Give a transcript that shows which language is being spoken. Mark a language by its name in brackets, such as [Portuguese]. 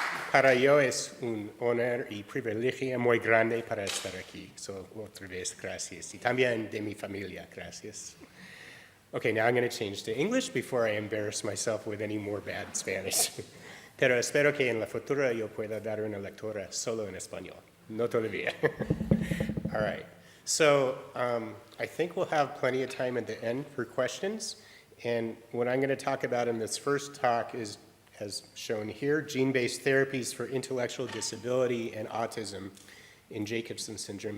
[Spanish] Para yo es un honor y privilegio muy grande para estar aquí. So, otra vez, gracias. Y también de mi familia, gracias. [English] Okay, now I'm going to change to English before I embarrass myself with any more bad Spanish. [Spanish] Pero espero que en la futura yo pueda dar una lectura solo en español. No todavía. [English] All right. So I think we'll have plenty of time at the end for questions. And what I'm going to talk about in this first talk is, as shown here, gene-based therapies for intellectual disability and autism in Jacobsen syndrome.